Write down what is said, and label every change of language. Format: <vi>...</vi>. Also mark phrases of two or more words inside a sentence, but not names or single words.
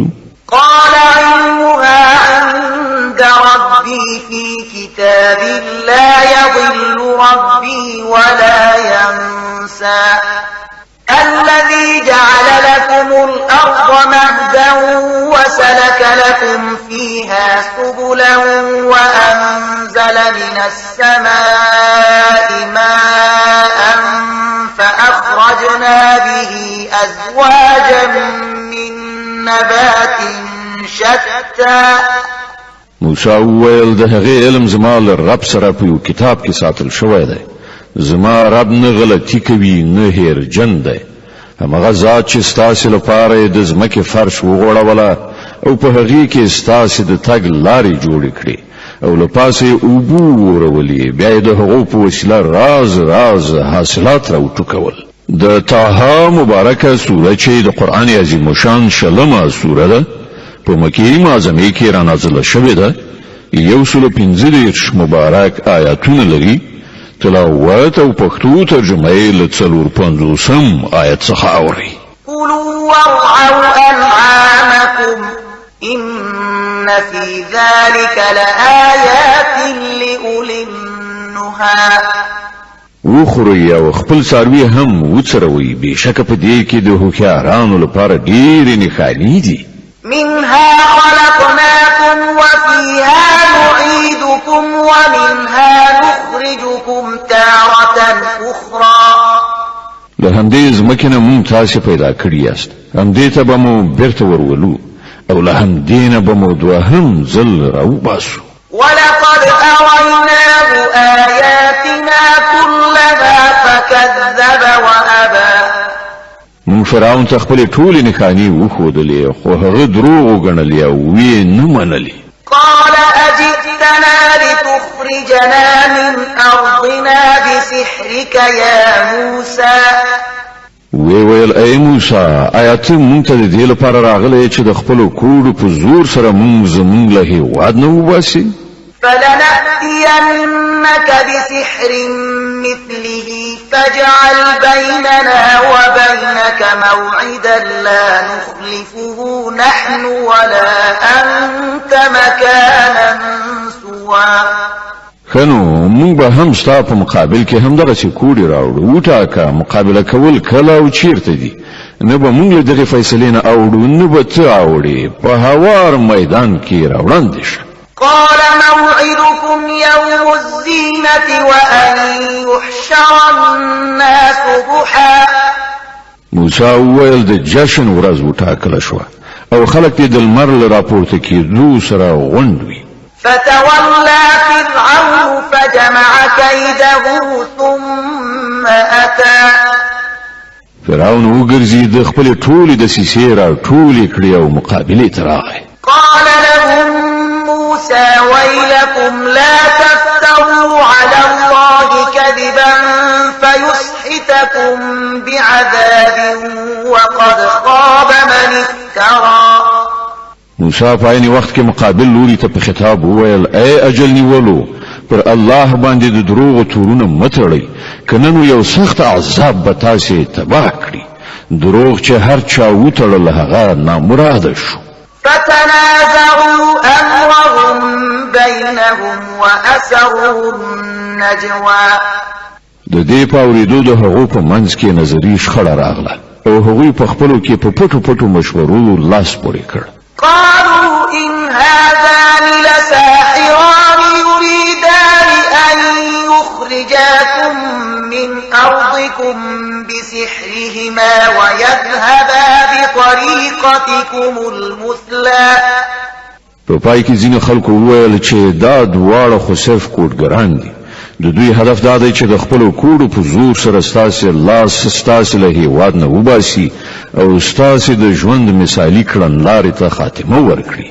<ar>قال علمها عند ربي في كتاب لا يضل ربي ولا ينسى الذي جعل لكم الأرض مهدا وسلك لكم فيها سبلا وأنزل من السماء ماء فأخرجنا به أزواجا من نبات شتى</ar> <ps>موسی وویل د هغې علم زما له رب سره په یو کتاب کې ساتل شوی دی زما رب نه غلطي کوي نه هیرجن دی همغه ذات چې ستاسې لپاره د ځمکې فرش وغوړوله او په هغې کې ستاسې د تګ لارې جوړې کړې او له پاسه یې اوبه وورولې بیا یې د هغو په وسیله راز راز حاصلات راوټوکول د طه مبارکه سوره چې د قرآن عظیم الشان شلمه سوره ده په مکې معظمې کې رانازله شوې ده 115 مبارک آیاتونه لري تلاوت او پښتو ترجمه یې له 450 آیت څخه اوري</ps> <ar>كلوا وارعوا أنعامكم إن في ذلك لآيات لأولي النهى</ar> <ps>وخوري او خپل څاروي هم وڅروي بشک په دې کې د هوښیارانو لپاره ډېرې نښانې دي</ps> <ar>منها خلقناكم وفيها نعيدكم ومنها نخرجكم تارة أخرى</ar> <ps>له همدې ځمکې نه مونږ تاسې پیدا کړي یاست همدې ته به مو بیرته ورولو او له همدې نه به مو دوهم ځل راوباسو</ps> <ar>ولقد أريناه آياتنا كلها فكذب وأبى</ar> <ps>مونږ فرعون ته خپلې ټولې نښانې وښودلې خو هغه دروغ وګڼلې او ویې نه منلې</ps> <ar>قال أجئتنا لتخرجنا من أرضنا بسحرك يا موسى</ar> <ps>ویل ای موسی آیا ته مونږ ته د دې لپاره راغلی چې د خپلو کوډو په زور سره مونږ زمونږ له هېواد نه وباسې</ps> <ar>فلنأتينك بسحر مثله فاجعل بيننا وبينك موعدا لا نخلفه نحن ولا أنت مكانا سوى.</ar> <ps>خنو مونږ به هم ستا په مقابل کې هم دغه کوډي راوړو وټاکه مقابله کول کله او چیرته دي نه به مونږ له دغه فیصلې نه اوړو نه به ته اوړې په هوار میدان کې راوړاندې شه.</ps> <ar>قال موعدكم يوم الزينة وأن يحشر الناس ضحى.</ar> <ps>موسی وویل د جشن ورځ وټاکله شوه او خلک دې د لمر له راپورته کېدو سره غونډ وي.</ps> <ar>فتولى فرعون فجمع كيده ثم أتى.</ar> <ps>فرعون وګرځي د خپل ټولې دسیسې را ټولې کړې او مقابلې ته راغی.</ps> <ar>قال لهم موسى ويلكم لا تفتروا على الله كذبا فيسحتكم بعذاب وقد خاب من افترى.</ar> <ps>موسی په عین وخت کې مقابل لوري ته په خطاب وویل اے اجل نیولو پر الله باندې د دروغ تورونه متړئ کنه نو یو سخت عذاب به تاسو تباه کړي. دروغ چې هر چا وتړل هغه نامراد شو.</ps> <ar>فتنازعوا أمرهم بينهم وأسروا النجوى.</ar> <ps>د دې په اورېدو د هغو په منځ کې نظري شخړه راغله او هغوی په خپلو کې په پټو پټو مشورو لاس پورې کړ.</ps> <ar>قالوا إن هذان لساحران يريدان أن يخرجاكم من أرضكم بسحرهما ويذهبا بطريقتكم المثلى.</ar> <ps>په پای کې ځینې خلکو وویل چې دا دواړه خو صرف کوډګران دي. د دوی هدف دا دی چې د خپلو کوډو په زور سره ستاسې لاس ستاسې له هېواد نه وباسي او ستاسې د ژوند مثالي کړنلارې ته خاتمه ورکړي.</ps>